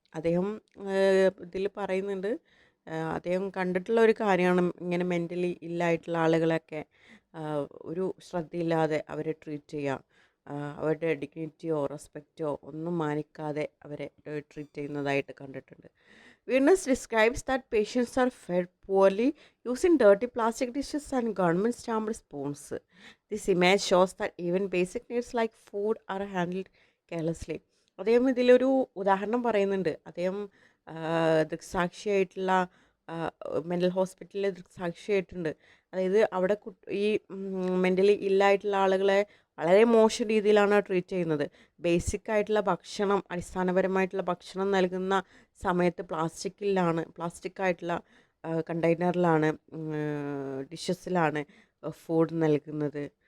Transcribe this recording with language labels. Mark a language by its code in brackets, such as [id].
[ml] അദ്ദേഹം ഇതിൽ പറയുന്നുണ്ട്, അദ്ദേഹം കണ്ടിട്ടുള്ള ഒരു കാര്യമാണ് ഇങ്ങനെ മെൻ്റലി ഇല്ലായിട്ടുള്ള ആളുകളൊക്കെ ഒരു ശ്രദ്ധയില്ലാതെ അവരെ ട്രീറ്റ് ചെയ്യുക, അവരുടെ ഡിഗ്നിറ്റിയോ റെസ്പെക്റ്റോ ഒന്നും മാനിക്കാതെ അവരെ ട്രീറ്റ് ചെയ്യുന്നതായിട്ട് കണ്ടിട്ടുണ്ട്. [en] Witness describes that patients are fed poorly using dirty plastic dishes and government stamped spoons. This image shows that even basic needs like food are handled carelessly. [ml] അദ്ദേഹം ഇതിലൊരു ഉദാഹരണം പറയുന്നുണ്ട്. അദ്ദേഹം ദൃക്സാക്ഷിയായിട്ടുള്ള മെൻ്റൽ ഹോസ്പിറ്റലിൽ ദൃക്സാക്ഷിയായിട്ടുണ്ട്. അതായത് അവിടെ ഈ മെൻ്റലി ഇല്ലായിട്ടുള്ള ആളുകളെ വളരെ മോശം രീതിയിലാണ് ട്രീറ്റ് ചെയ്യുന്നത്. ബേസിക് ആയിട്ടുള്ള ഭക്ഷണം, അടിസ്ഥാനപരമായിട്ടുള്ള ഭക്ഷണം നൽകുന്ന സമയത്ത് പ്ലാസ്റ്റിക് ആയിട്ടുള്ള കണ്ടെയ്നറിലാണ്, ഡിഷസിലാണ് ഫുഡ് നൽകുന്നത്.